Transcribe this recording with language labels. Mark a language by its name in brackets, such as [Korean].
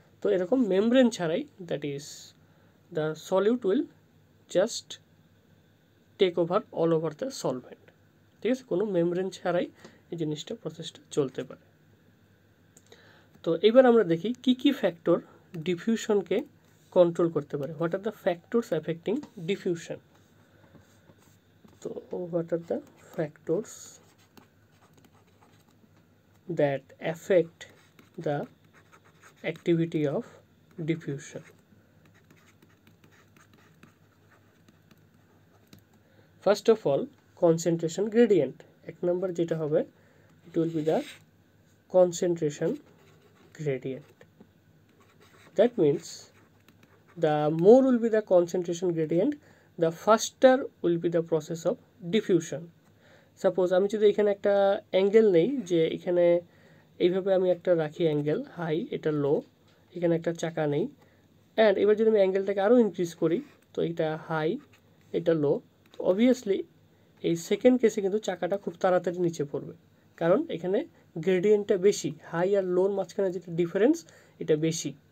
[Bangla] তো এরকম মেমব্রেন ছাড়াই, [English] that is the solute will just take over all over the solvent, [Bangla] ঠিক আছে, কোনো মেমব্রেন ছাড়াই এই জিনিসটা প্রসেসটা চলতে পারে। তো এবার আমরা দেখি কি কি ফ্যাক্টর ডিফিউশনকে কন্ট্রোল করতে পারে। [English] What are the factors affecting diffusion. তো what are the factors that affect the activity of diffusion. First of all, concentration gradient. [Bangla] এক number যেটা হবে, [English] it will be the concentration gradient. That means the more will be the concentration gradient, the faster will be the process of diffusion. [Bangla] Suppose আমি যদি এখানে একটা angle নেই, যে এখানে এইভাবে আমি একটা রাখি অ্যাঙ্গেল হাই, এটা লো, এখানে একটা চাকা নেই, অ্যান্ড এবার যদি আমি অ্যাঙ্গেলটাকে আরও ইনক্রিজ করি, তো এটা হাই, এটা লো, অবভিয়াসলি এই সেকেন্ড কেসে কিন্তু চাকাটা খুব তাড়াতাড়ি নিচে পড়বে, কারণ এখানে গ্রেডিয়েন্টটা বেশি, হাই আর লোর মাঝখানে যেটা ডিফারেন্স এটা বেশি।